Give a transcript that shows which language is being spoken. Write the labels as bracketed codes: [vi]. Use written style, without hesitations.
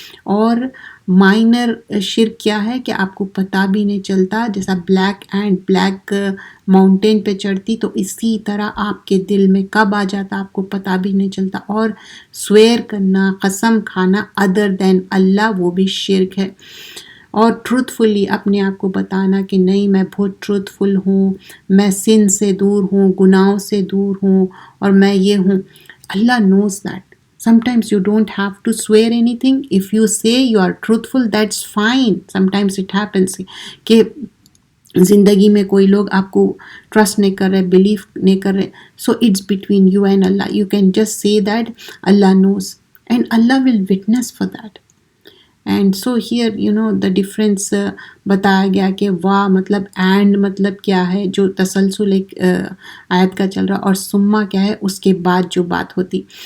[ur] اور مائنر شرک کیا ہے کہ آپ کو پتہ بھی نہیں چلتا، جیسا بلیک اینٹ بلیک ماؤنٹین پہ چڑھتی تو اسی طرح آپ کے دل میں کب آ جاتا آپ کو پتہ بھی نہیں چلتا. اور سویر کرنا، قسم کھانا ادر دین اللہ، وہ بھی شرک ہے. اور ٹروتھ فلی اپنے آپ کو بتانا کہ نہیں میں بہت ٹروتھ فل ہوں، میں سن سے دور ہوں، گناہوں سے دور ہوں، اور میں یہ ہوں. [en] Allah knows that. Sometimes you don't have to swear anything. If you say you are truthful, that's fine. [ur] Sometimes it happens کہ زندگی میں کوئی لوگ آپ کو ٹرسٹ نہیں کر رہے، بلیف نہیں کر رہے، so it's between you and Allah. [en] You can just say that Allah knows and Allah will witness for that. [ur] And so here the difference بتایا گیا کہ واہ مطلب اینڈ مطلب کیا ہے، جو تسلسل ایک آیت کا چل رہا، اور سما کیا ہے اس کے بعد جو بات ہوتی.